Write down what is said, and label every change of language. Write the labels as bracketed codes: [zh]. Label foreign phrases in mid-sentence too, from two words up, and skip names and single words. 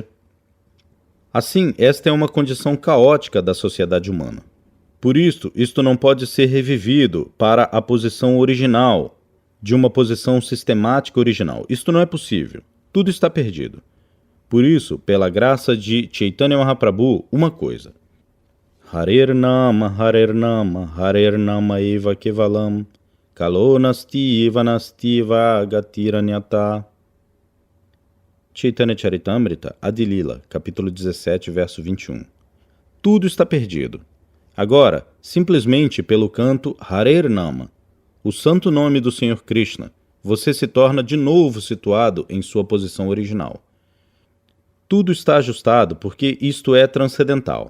[pt] Assim, esta é uma condição caótica da sociedade humana. Por isto não pode ser revivido para a posição original, de uma posição sistemática original. Isto não é possível. Tudo está perdido. Por isso, pela graça de Chaitanya Mahaprabhu, uma coisa. [sa] Harer Nama Eva Kevalam, Kalo Nasti va Gatiranyata. [pt] Chaitanya Charitamrita, Adilila, capítulo 17, verso 21. Tudo está perdido. Agora, simplesmente pelo canto [sa] Harer Nama, [pt] o santo nome do Senhor Krishna, você se torna de novo situado em sua posição original. Tudo está ajustado porque isto é transcendental.